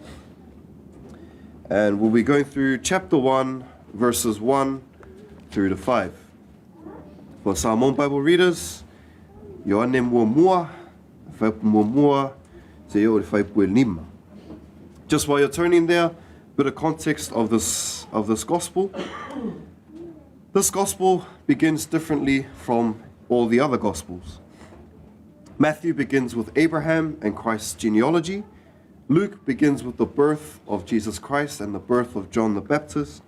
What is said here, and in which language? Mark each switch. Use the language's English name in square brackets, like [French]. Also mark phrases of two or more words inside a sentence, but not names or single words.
[English] And we'll be going through chapter 1, verses 1 through to 5. For Samoan Bible readers, [Samoan] Ioane mua mua, te o le lima. [English] Just while you're turning there, a bit of context of this Gospel. This gospel begins differently from all the other gospels. Matthew begins with Abraham and Christ's genealogy. Luke begins with the birth of Jesus Christ and the birth of John the Baptist.